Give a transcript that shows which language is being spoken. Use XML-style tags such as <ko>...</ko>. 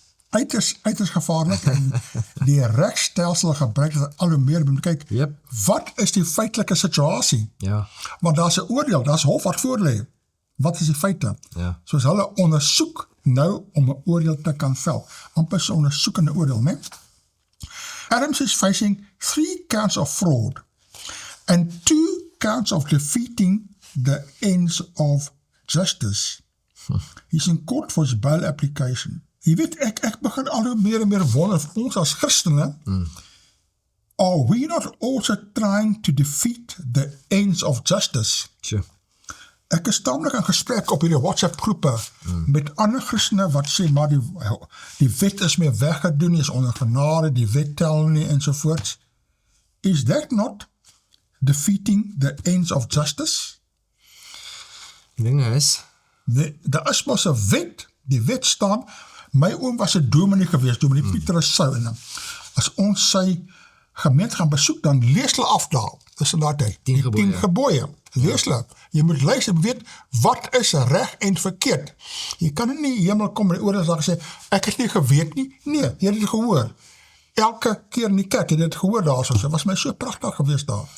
<af>Uiters gevaarlik en die regstelsel gebruik dit al hoe meer. Kyk,</af> <en>Yep.</en> <af>wat is die feitelike situasie? Ja. Want daar's 'n oordeel, daar's hof wat voorlê. Wat is die feite? Ja. Soos hulle ondersoek nou om 'n oordeel te kan vel. Amper so 'n ondersoekende oordeel, né?</af> <en>Adams is facing 3 counts of fraud and 2 counts of defeating the ends of justice. He's in court for his bail application.</en> <af>Jy weet, ek begin al hoe meer en meer wonder, ons as Christene,</af> <en>are we not also trying to defeat the ends of justice? Sure.</en> <af>Ek is taamlik in gesprek op hierdie WhatsApp groepe met ander Christene wat sê, maar die wet is meer weggedoen, is onder genade, die wet tel nie, ensovoorts.</af> <en>Is that not defeating the ends of justice?</en> <af>Die ding is, Daar is mos 'n wet, die wet staan, my oom was 'n dominee gewees, dominee Pieterus Sou, en as ons sy gemeente gaan besoek, dan lees hulle af daar, dis in daai tyd, 10 gebooie. 10 gebooie, lees hulle, jy moet luister, weet, wat is reg en verkeerd, jy kan nie in die hemel kom en die oordeelsdag sê, ek het nie geweet nie, nee, jy het dit gehoor, elke keer in die kerk, jy het dit gehoor daar, so was my so prachtig gewees daar.</af>